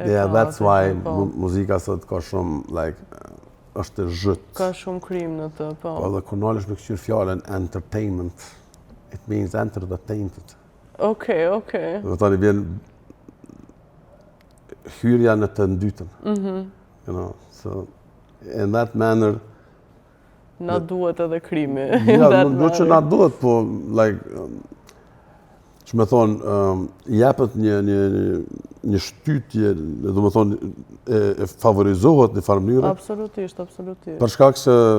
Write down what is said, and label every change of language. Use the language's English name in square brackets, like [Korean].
[English] Yeah, that's why [Albanian] muzika sot ka shumë, like, është e zhyt. Ka shumë krim në të, po. Po dhe kur nalesh me këqyr fjallën entertainment, [English] it means enter the tainted. [Albanian] Okej. Dhe tani vjen hyrja në të ndytën. [English] You know, so, in that manner, [Albanian] na duhet edhe krimi. Ja, nuk që na duhet, po, like, që me thonë, jepet një shtytje, do me thonë, e favorizohet në farë mënyrë. Absolutisht. Për shkak se...